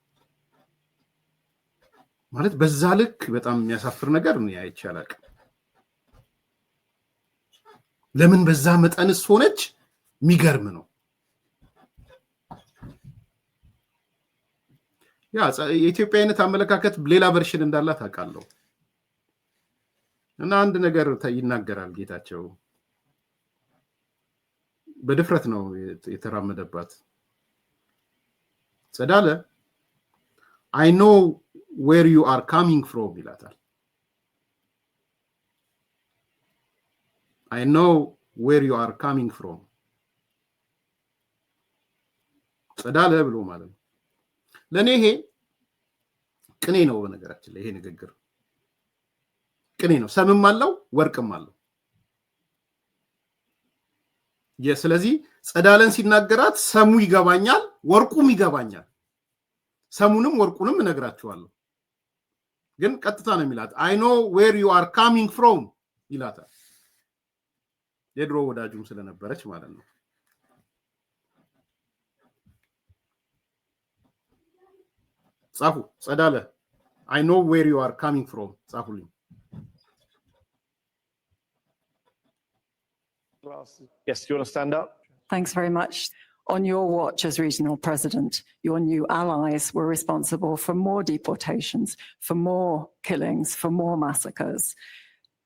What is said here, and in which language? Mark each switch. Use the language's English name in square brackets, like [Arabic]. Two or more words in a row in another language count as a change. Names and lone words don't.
[Amharic] ማለት በዛ ልክ በጣም የሚያሳፍር ነገር ነው አይቼ አላውቅም። ለምን በዛ መጠንስ ሆነች የሚገርም ነው። ያ የኢትዮጵያዊነት አመለካከት ሌላ ቨርሽን እንዳላት አውቃለሁ። እና አንድ ነገር ይናገራል ጌታቸው በድፍረት ነው የተራመደባት። ጸዳለ [English] I know where you are coming from [Amharic] ይላታል። [English] I know where you are coming from [Amharic] ጸዳለ ብሎ ማለት ነው። ለኔ ይሄ ቅኔ ነው። በነገራችን ላይ ይሄ ንግግር ቅኔ ነው። ሰምም አለው ወርቅም አለው። ስለዚህ ጸዳለን ሲናገራት ሰሙ ይገባኛል፣ ወርቁም ይገባኛል። ሰሙንም ወርቁንም እነግራችኋለሁ። ግን ቀጥታ ነው የሚላት [English] I know where you are coming from [Amharic] ይላታል። የድሮ ወዳጁም ስለነበረች ማለት ነው። ጻፉ ጸዳለ [English] I know where you are coming from [Amharic] ጻፉልኝ። [English] Yes, do you want to stand up? Thanks very much. On your watch as regional president, your new allies were responsible for more deportations, for more killings, for more massacres.